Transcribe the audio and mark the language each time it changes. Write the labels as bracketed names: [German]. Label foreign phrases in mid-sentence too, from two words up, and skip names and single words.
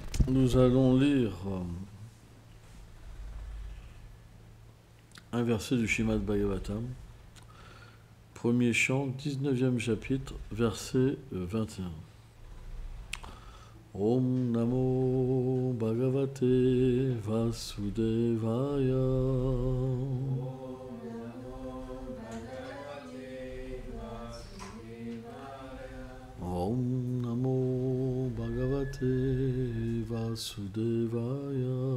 [French] Nous allons lire un verset du Srimad Bhagavatam, premier chant, 19e chapitre, verset 21. [Sanskrit] ॐ नमो भगवते वासुदेवाय. ॐ नमो भगवते वासुदेवाय.